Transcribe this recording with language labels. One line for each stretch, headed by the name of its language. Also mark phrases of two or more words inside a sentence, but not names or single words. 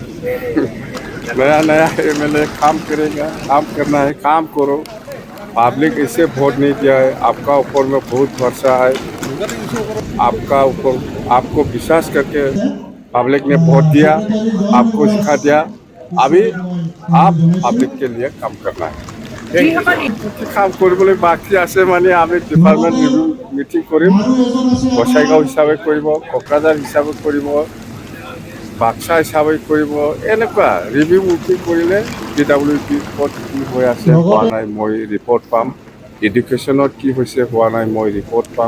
Hindi: नया एमएलए काम करेगा, काम करना है, काम करो। पब्लिक इसे वोट नहीं दिया है, आपका ऊपर में बहुत भरोसा है, आपका ऊपर आपको विश्वास करके पब्लिक ने वोट दिया, आपको सिखा दिया। अभी आप पब्लिक के लिए काम करना है।
Assamese: কাম কৰিবলৈ বাকী আছে মানে আমি
English: department review meeting
Assamese: কৰিম, গোসাইগাঁও হিচাপে কৰিব, কোকৰাঝাৰ হিচাপে কৰিব, বাক্সা হিচাপে কৰিব। এনেকুৱা
English: review meeting
Assamese: কৰিলে PWD ক'ত কি হৈ আছে হোৱা নাই মই ৰিপৰ্ট পাম, এডুকেশ্যনত কি হৈছে হোৱা নাই মই ৰিপৰ্ট পাম।